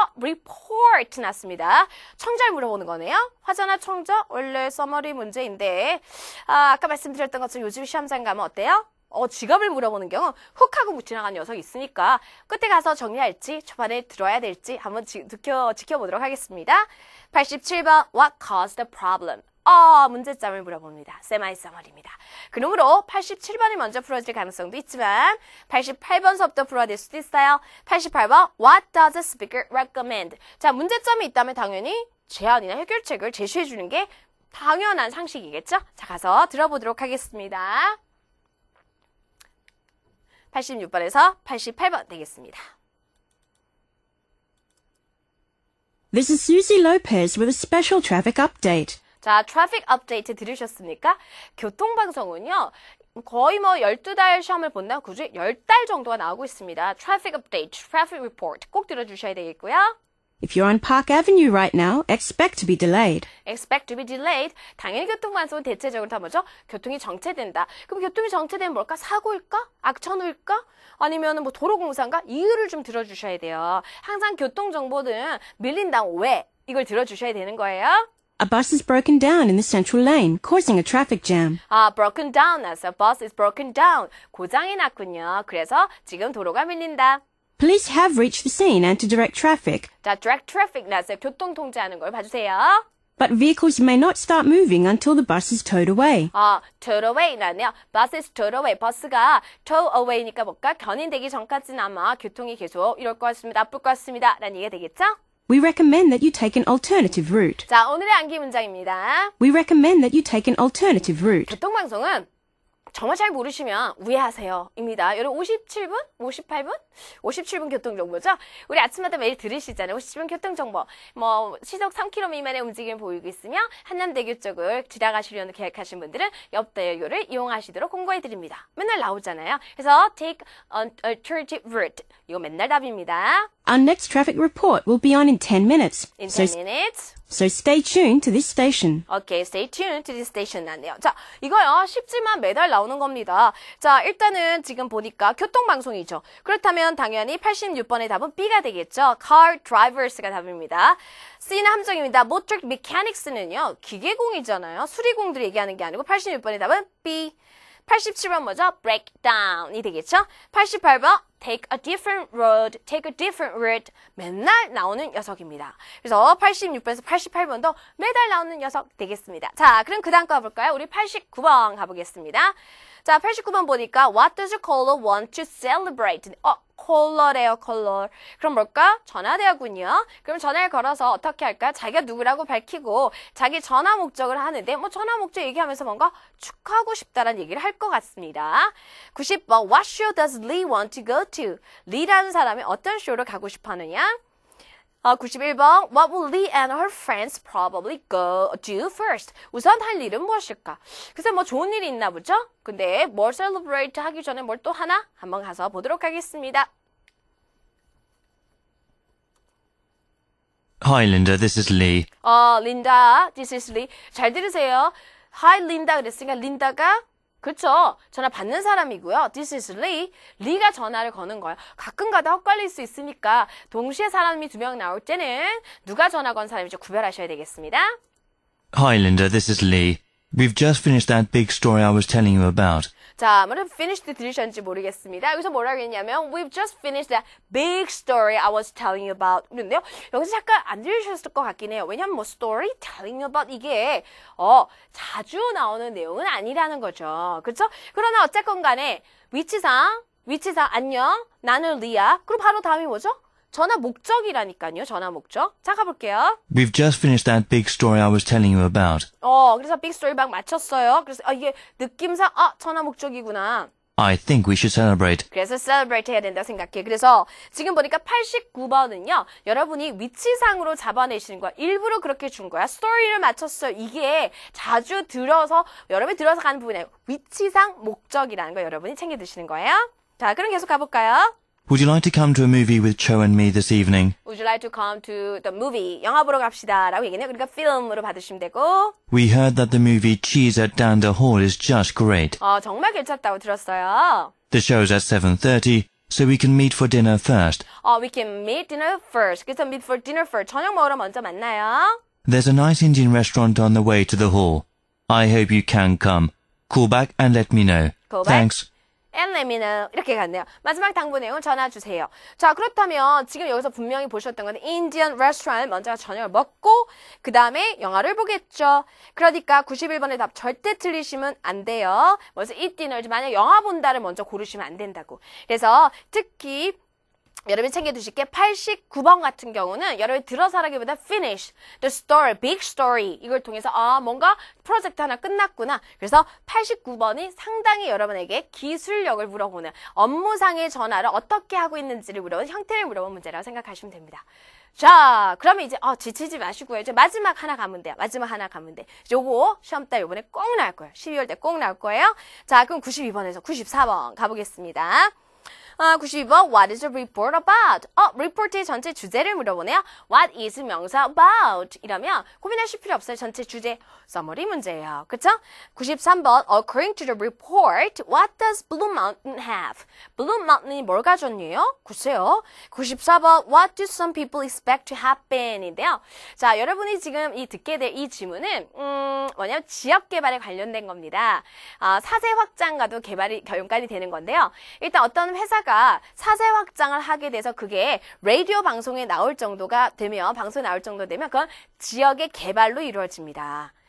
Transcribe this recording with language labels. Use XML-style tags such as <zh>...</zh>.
<ko>report 났습니다. 청자를 물어보는 거네요. 화자나 청자? 원래 서머리 문제인데 아까 말씀드렸던 것처럼 요즘 시험장 가면 어때요? 지갑을 물어보는 경우 훅 하고 지나간 녀석이 있으니까 끝에 가서 정리할지 초반에 들어야 될지 한번 지켜보도록 하겠습니다.</ko> <en>87번 What caused the problem?</en> <ko>문제점을 물어봅니다. 세마이서머리입니다. 그러므로 87번이 먼저 풀어질 가능성도 있지만 88번서부터 풀어야 될 수도 있어요.</ko> <en>88번 What does the speaker recommend?</en> <ko>자, 문제점이 있다면 당연히 제안이나 해결책을 제시해 주는 게 당연한 상식이겠죠? 자, 가서 들어보도록 하겠습니다. 86번에서 88번 되겠습니다.</ko> <en>This is Susie Lopez with a special traffic update.</en> <ko>자, 트래픽 업데이트 들으셨습니까? 교통방송은요, 거의 12달 시험을 본다면 그중에 10달 정도가 나오고 있습니다. 트래픽 업데이트, 트래픽 리포트 꼭 들어주셔야 되겠고요.</ko> <en>If you're on Park Avenue right now, expect to be delayed. expect to be delayed.</en> <ko>당연히 교통방송은 대체적으로 다 뭐죠? 교통이 정체된다. 그럼 교통이 정체되면 뭘까? 사고일까? 악천후일까? 아니면 도로공사인가? 이유를 좀 들어주셔야 돼요. 항상 교통정보는 밀린다. 왜? 이걸 들어주셔야 되는 거예요.</ko> <en>A bus is broken down in the central lane, causing a traffic jam. broken down</en> <ko>났어요.</ko> <en>bus is broken down.</en> <ko>고장이 났군요. 그래서 지금 도로가 밀린다.</ko> <en>Police have reached the scene and to direct traffic.</en> <ko>자,</ko> <en>direct traffic</en> <ko>났어요. 교통 통제하는 걸 봐주세요.</ko> <en>But vehicles may not start moving until the bus is towed away. towed away</en> <ko>나네요.</ko> <en>bus is towed away.</en> <ko>버스가</ko> <en>tow away</en> <ko>니까 뭘까? 견인되기 전까지는 아마 교통이 계속 이럴 것 같습니다. 나쁠 것 같습니다. 라는 얘기가 되겠죠?</ko> <en>We recommend that you take an alternative route.</en> <ko>자, 오늘의 암기 문장입니다.</ko> <en>We recommend that you take an alternative route.</en> <ko>교통방송은 정말 잘 모르시면 우회하세요. 입니다. 여러분 57분? 58분? 57분 교통정보죠? 우리 아침마다 매일 들으시잖아요. 57분 교통정보. 시속 3km 미만의 움직임을 보이고 있으며 한남대교 쪽을 지나가시려는 계획하신 분들은 옆대교를 이용하시도록 공고해드립니다. 맨날 나오잖아요. 그래서</ko> <en>take an alternative route.</en> <ko>이거 맨날 답입니다.</ko> <en>Our next traffic report will be on in 10 minutes. In 10 minutes. So stay tuned to this station. Okay, stay tuned to this station</en> <ko>나네요. 자, 이거요. 쉽지만 매달 나오는 겁니다. 자, 일단은 지금 보니까 교통방송이죠. 그렇다면 당연히 86번의 답은 B가 되겠죠.</ko> <en>Car drivers</en> <ko>가 답입니다. C는 함정입니다. Motor mechanics는요. 기계공이잖아요. 수리공들이 얘기하는 게 아니고 86번의 답은 B. 87번 뭐죠? breakdown이 되겠죠? 88번</ko> <en>take a different road, take a different route.</en> <ko>맨날 나오는 녀석입니다. 그래서 86번에서 88번도 매달 나오는 녀석 되겠습니다. 자, 그럼 그 다음 거 가볼까요? 우리 89번 가보겠습니다. 자, 89번 보니까</ko> <en>What does your caller want to celebrate?</en> <ko>콜러래요, 콜러. 그럼 뭘까? 전화대화군요. 그럼 전화를 걸어서 어떻게 할까? 자기가 누구라고 밝히고 자기 전화 목적을 하는데 뭐 전화 목적 얘기하면서 뭔가 축하하고 싶다라는 얘기를 할 것 같습니다.</ko> <en>90번 What show does Lee want to go to?</en> <ko>리라는 사람이 어떤 쇼를 가고 싶어 하느냐?</ko> <en>91번 What will Lee and her friends probably do first?</en> <ko>우선 할 일은 무엇일까? 글쎄 뭐 좋은 일이 있나 보죠? 근데 뭘 celebrate 하기 전에 뭘 또 하나? 한번 가서 보도록 하겠습니다.</ko> <en>Hi, Linda. This is Lee. 린다, this is Lee.</en> <ko>잘 들으세요. Hi, 린다 그랬으니까 린다가 그렇죠. 전화 받는 사람이고요.</ko> <en>This is Lee.</en> <ko>리가 전화를 거는 거예요. 가끔가다 헛갈릴 수 있으니까 동시에 사람이 두 명 나올 때는 누가 전화 건 사람인지 구별하셔야 되겠습니다.</ko> <en>Hi, Linda. This is Lee. We've just finished that big story I was telling you about.</en> <ko>자, 아무래도 finished 들으셨는지 모르겠습니다. 여기서 뭐라고 했냐면</ko> <en>We've just finished that big story I was telling you about.</en> <ko>그런데요. 여기서 잠깐 안 들으셨을 것 같긴 해요. 왜냐면 뭐</ko> <en>story telling you about</en> <ko>이게 자주 나오는 내용은 아니라는 거죠. 그렇죠? 그러나 어쨌건 간에 위치상 안녕. 나는 리야. 그럼 바로 다음이 뭐죠? 전화 목적이라니까요. 전화 목적. 자, 가볼게요.</ko> <en>We've just finished that big story I was telling you about.</en> <ko>그래서 빅 스토리 막 맞췄어요. 그래서 이게 느낌상 전화 목적이구나.</ko> <en>I think we should celebrate.</en> <ko>그래서 celebrate 해야 된다고 생각해. 그래서 지금 보니까 89번은요. 여러분이 위치상으로 잡아내시는 거야. 일부러 그렇게 준 거야. 스토리를 맞췄어요. 이게 자주 들어서 여러분이 들어서 가는 부분이에요. 위치상 목적이라는 거 여러분이 챙겨 드시는 거예요. 자, 그럼 계속 가볼까요?</ko> <en>Would you like to come to a movie with Cho and me this evening? Would you like to come to the movie?</en> <ko>영화 보러 갑시다. 라고 얘기해요. 그러니까 film으로 받으시면 되고.</ko> <en>We heard that the movie Cheese at Dander Hall is just great.</en> <ko>정말 괜찮다고 들었어요.</ko> <en>The show's at 7:30, so we can meet for dinner first. We can meet dinner first.</en> <ko>그래서</ko> <en>meet for dinner first.</en> <ko>저녁 먹으러 먼저 만나요.</ko> <en>There's a nice Indian restaurant on the way to the hall. I hope you can come. Call back and let me know. Call back. Thanks. and let me know.</en> <ko>이렇게 갔네요. 마지막 당부 내용 전화 주세요. 자, 그렇다면 지금 여기서 분명히 보셨던 건 Indian restaurant 먼저 저녁을 먹고 그 다음에 영화를 보겠죠. 그러니까 91번의 답 절대 틀리시면 안 돼요. 먼저</ko> <en>eat dinner,</en> <ko>만약 영화 본다를 먼저 고르시면 안 된다고. 그래서 특히 여러분이 챙겨두실 게 89번 같은 경우는 여러분이 들어서라기보다</ko> <en>finish the story, big story</en> <ko>이걸 통해서 뭔가 프로젝트 하나 끝났구나. 그래서 89번이 상당히 여러분에게 기술력을 물어보는 업무상의 전화를 어떻게 하고 있는지를 물어보는 형태를 물어보는 문제라고 생각하시면 됩니다. 자, 그러면 이제 지치지 마시고요. 이제 마지막 하나 가면 돼요. 마지막 하나 가면 돼. 요거 시험 때 요번에 꼭 나올 거예요. 12월 때 꼭 나올 거예요. 자, 그럼 92번에서 94번 가보겠습니다.</ko> <en>92번 What is a report about?</en> <ko>리포트의 전체 주제를 물어보네요.</ko> <en>What is</en> <ko>명사</ko> <en>about?</en> <ko>이러면 고민하실 필요 없어요. 전체 주제 summary 문제예요. 그쵸?</ko> <en>93번 According to the report, what does Blue Mountain have?</en> <ko>Blue Mountain이 뭘 가졌네요? 글쎄요.</ko> <en>94번 What do some people expect to happen?</en> <ko>인데요. 자, 여러분이 지금 듣게 될 이 질문은 뭐냐면 지역 개발에 관련된 겁니다. 사세 확장과도 연관이 되는 건데요. 일단 어떤 회사가 사세 확장을 하게 돼서 그게 라디오 방송에 나올 정도가 되면 방송에 나올 정도 되면 그건 지역의 개발로 이루어집니다.</ko>